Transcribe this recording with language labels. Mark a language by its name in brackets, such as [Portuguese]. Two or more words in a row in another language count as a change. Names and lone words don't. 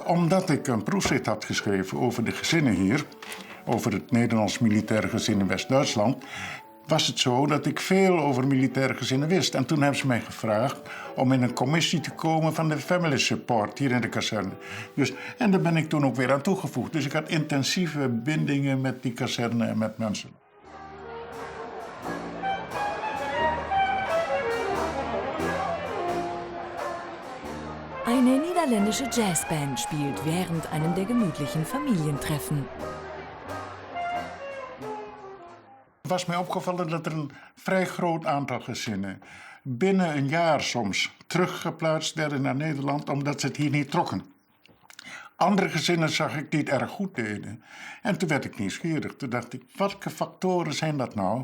[Dutch] Omdat ik een proefschrift had geschreven over de gezinnen hier, over het Nederlands militaire gezin in West-Duitsland, was het zo dat ik veel over militaire gezinnen wist. En toen hebben ze mij gevraagd om in een commissie te komen van de [English] family support [Dutch] hier in de kazerne. En daar ben ik toen ook weer aan toegevoegd. Dus ik had intensieve bindingen met die kazerne en met mensen. [German] Eine niederländische Jazzband spielt während einem der gemütlichen Familientreffen. [Dutch] Het was mij opgevallen dat er een vrij groot aantal gezinnen binnen een jaar soms teruggeplaatst werden naar Nederland omdat ze het hier niet trokken. Andere gezinnen zag ik die het erg goed deden. En toen werd ik nieuwsgierig. Toen dacht ik, welke factoren zijn dat nou?